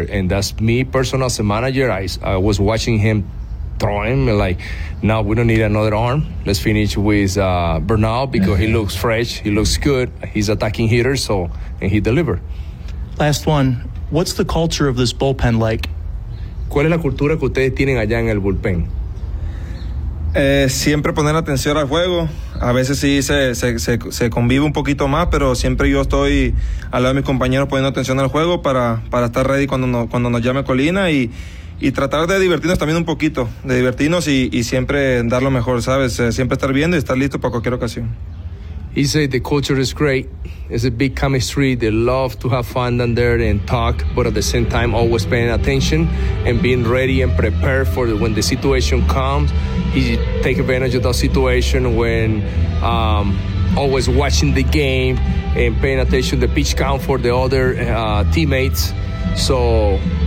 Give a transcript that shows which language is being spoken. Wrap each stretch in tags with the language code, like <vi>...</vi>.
<en>And that's me personal as a manager. I was watching him throw him and like, now we don't need another arm. Let's finish with Bernal because he looks fresh, he looks good, he's attacking hitter, so, and he delivered. Last one, what's the culture of this bullpen like?</en> <es>¿Cuál es la cultura que ustedes tienen allá en el bullpen? Siempre poner atención al juego. A veces sí se convive un poquito más, pero siempre yo estoy al lado de mis compañeros poniendo atención al juego para estar ready cuando nos llame Colina y tratar de divertirnos también un poquito, de divertirnos y siempre dar lo mejor, ¿sabes? Siempre estar viendo y estar listo para cualquier ocasión.</es> <en>He said the culture is great. It's a big chemistry. They love to have fun down there and talk, but at the same time, always paying attention and being ready and prepared for when the situation comes. He take advantage of that situation when always watching the game and paying attention to the pitch count for the other teammates. So...</en>